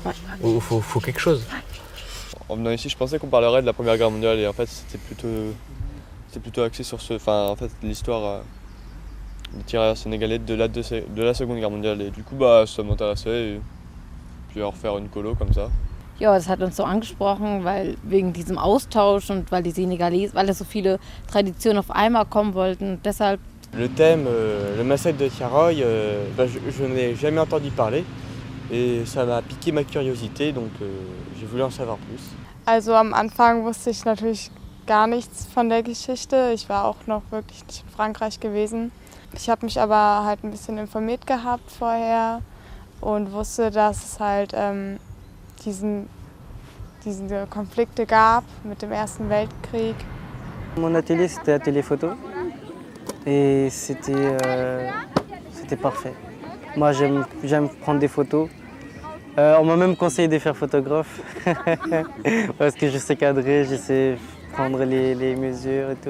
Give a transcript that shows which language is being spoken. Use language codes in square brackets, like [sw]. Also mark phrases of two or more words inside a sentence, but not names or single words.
[fr] Il faut quelque chose. En venant ici, je pensais qu'on parlerait de la Première Guerre mondiale et en fait, c'était plutôt axé sur l'histoire des tirailleurs sénégalais de la Seconde Guerre mondiale. Et du coup, ça m'intéressait. Et puis à refaire une colo comme ça. [de] Ja, das hat uns so angesprochen, weil wegen diesem Austausch und weil die Sénégalais, weil da so viele Traditionen auf einmal kommen wollten. Und deshalb. [fr] Le thème, le massacre de Tiaroy, je n'en ai jamais entendu parler et ça m'a piqué ma curiosité, donc j'ai voulu en savoir plus. [de] Also am Anfang wusste ich natürlich gar nichts von der Geschichte. Ich war auch noch wirklich nicht in Frankreich gewesen. Ich habe mich aber halt ein bisschen informiert gehabt vorher und wusste, dass es halt diese Konflikte gab mit dem Ersten Weltkrieg. [fr] Mon atelier, c'était atelier photo et c'était parfait. Moi, j'aime prendre des photos. On m'a même conseillé de faire photographe parce que je sais cadrer, je sais prendre les mesures et tout.